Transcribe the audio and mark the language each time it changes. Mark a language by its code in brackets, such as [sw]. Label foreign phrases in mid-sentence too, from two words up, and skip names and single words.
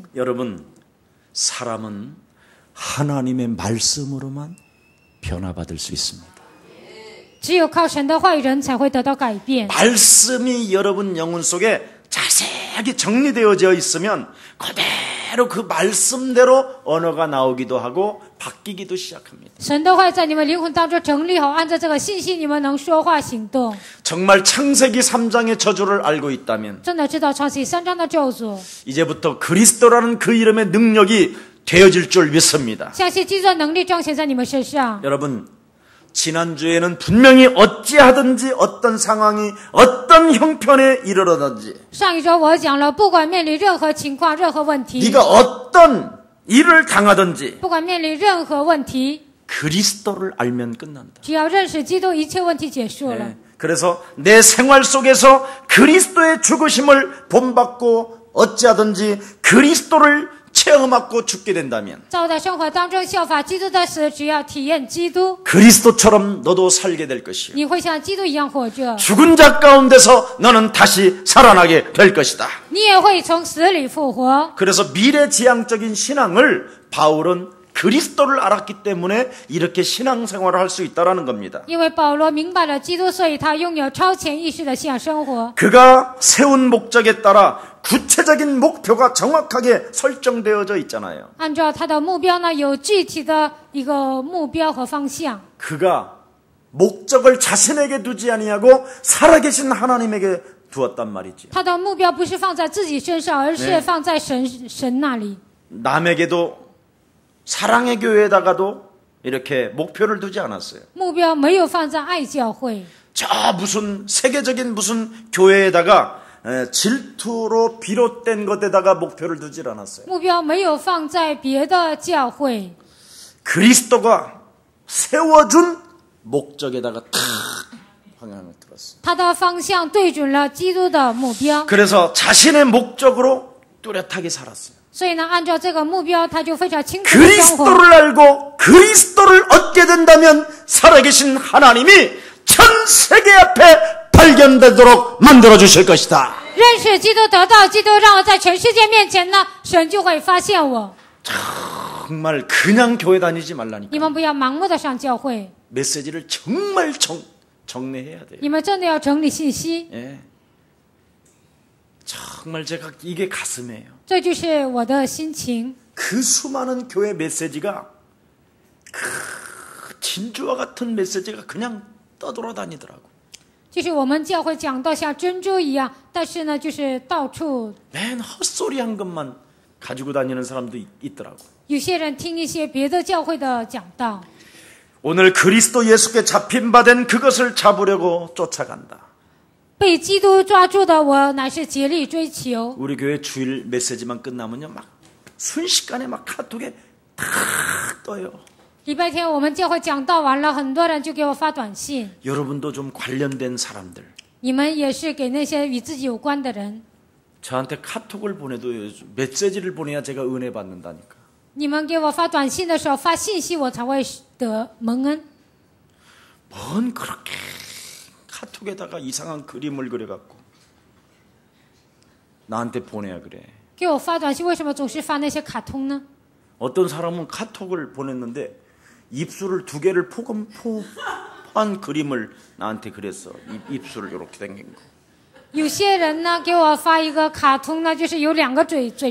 [ko] 여러분, 사람은 하나님의 말씀으로만 변화받을 수 있습니다. [zh] 只有靠神的话语，人才会得到改变。 [ko] 말씀이 여러분 영혼 속에 자세하게 정리되어져 있으면 그대로 그 말씀대로 언어가 나오기도 하고 바뀌기도 시작합니다. [zh] 神的话在你们灵魂当中整理好，按照这个信息，你们能说话行动。 [ko] 정말 창세기 3장의 저주를 알고 있다면 [zh] 真的知道创世3章的咒诅， [ko] 이제부터 그리스도라는 그 이름의 능력이 되어질 줄 믿습니다. [zh] 相信基督的能力彰显在你们身上。 [ko] 여러분, 지난주에는 분명히 어찌하든지 어떤 상황이 어떤 형편에 이르러든지 [zh] 上一周我讲了，不管面临任何情况、任何问题， [ko] 네가 어떤 일을 당하든지 [zh] 不管面临任何问题， [ko] 그리스도를 알면 끝난다. [zh] 只要认识基督，一切问题结束了。 [ko] 네. 그래서 내 생활 속에서 그리스도의 죽으심을 본받고 어찌하든지 그리스도를 체험하고 죽게 된다면 [zh] 在我的生活当中效法基督的死，只要体验基督， [ko] 그리스도처럼 너도 살게 될 것이요. [zh] 你会像基督一样活着， [ko] 죽은 자 가운데서 너는 다시 살아나게 될 것이다. [zh] 你也会从死里复活。 [ko] 그래서 미래지향적인 신앙을 바울은 그리스도를 알았기 때문에 이렇게 신앙생활을 할 수 있다는 겁니다. [zh] 因为保罗明白了基督，所以他拥有超前意识的信仰生活。 [ko] 그가 세운 목적에 따라 구체적인 목표가 정확하게 설정되어져 있잖아요. [zh] 按照他的目标呢，有具体的一个目标和方向。 [ko] 그가 목적을 자신에게 두지 아니하고 살아계신 하나님에게 두었단 말이지요. [zh] 他的目标不是放在自己身上，而是放在神那里。 [ko] 남에게도 사랑의 교회에다가도 이렇게 목표를 두지 않았어요. [zh] 目标没有放在爱教会， [ko] 저 무슨 세계적인 무슨 교회에다가 질투로 비롯된 것에다가 목표를 두질 않았어요. [zh] 目标没有放在别的教会， [ko] 그리스도가 세워준 목적에다가 탁 방향을 들었어요. [zh] 他的方向对准了基督的目标， [ko] 그래서 자신의 목적으로 뚜렷하게 살았어요. [zh] 所以呢，按照这个目标，他就非常清楚的生活。 [ko] 그리스도를 알고 그리스도를 얻게 된다면 살아계신 하나님이 전 세계 앞에 발견되도록 만들어 주실 것이다. [zh] 认识基督，得到基督，让我在全世界面前呢，神就会发现我。 [ko] 정말 그냥 교회 다니지 말라니까. [zh] 你们不要盲目的上教会， [ko] 메시지를 정말 정리해야 돼요. [zh] 你们真的要整理信息。 [ko] 예. 정말 제가 이게 가슴이에요. [zh] 这就是我的心情。 [ko] 그 수많은 교회 메시지가 그 진주와 같은 메시지가 그냥 떠돌아다니더라고. [zh] 就是我们教会讲到像珍珠一样，但是呢，就是到处 [ko] 맨 헛소리한 것만 가지고 다니는 사람도 있더라고. [zh] 有些人听一些别的教会的讲道。 [ko] 오늘 그리스도 예수께 잡힌 바 된 그것을 잡으려고 쫓아간다. [zh] 被基督抓住的我，乃是竭力追求。 [ko] 우리 교회 주일 메시지만 끝나면요, 막 순식간에 막 카톡에 탁 떠요. [zh] 礼拜天我们教会讲道完了，很多人就给我发短信。 [ko] 여러분도 좀 관련된 사람들. [zh] 你们也是给那些与自己有关的人。 [ko] 저한테 카톡을 보내도 메시지를 보내야 제가 은혜 받는다니까. [zh] 你们给我发短信的时候发信息，我才会得蒙恩。 [ko] 뭔 그렇게 카톡에다가 이상한 그림을 그려갖고 나한테 보내야 그래. [zh] 给我发短信为什么总是发那些卡通呢？ [ko] 어떤 사람은 카톡을 보냈는데 입술을 2개를 포함한 그림을 나한테 그렸어. 입술을 이렇게 당긴 거. [zh] 有些人呢给我发一个卡通呢，就是有2个嘴唇。